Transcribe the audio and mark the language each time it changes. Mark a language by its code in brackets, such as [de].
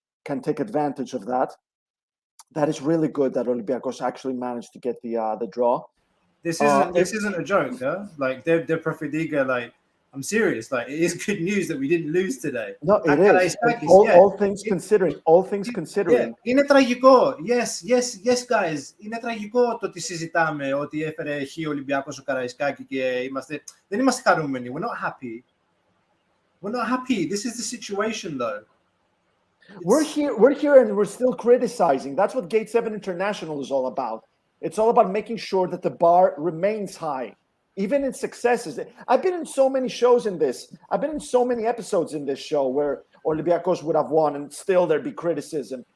[en] can take advantage of that. That is really good that Olympiacos actually managed to get the draw. This isn't a joke, huh? Like they're Profitiga, like I'm serious. Like it is good news that we didn't lose today. No, it is. All things considering. [el] Yeah, είναι τραγικό. [en] Yes, guys. [el] Είναι τραγικό το ότι συζητάμε ότι έφερε χ ο Ολυμπιακός ο Καραϊσκάκη και δεν είμαστε χαρούμενοι. [en] We're not happy. We're not happy. This is the situation, though. We're here and we're still criticizing. That's what Gate 7 International is all about. It's all about making sure that the bar remains high, even in successes. I've been in so many shows in this. I've been in so many episodes in this show where Olympiacos would have won and still there'd be criticism.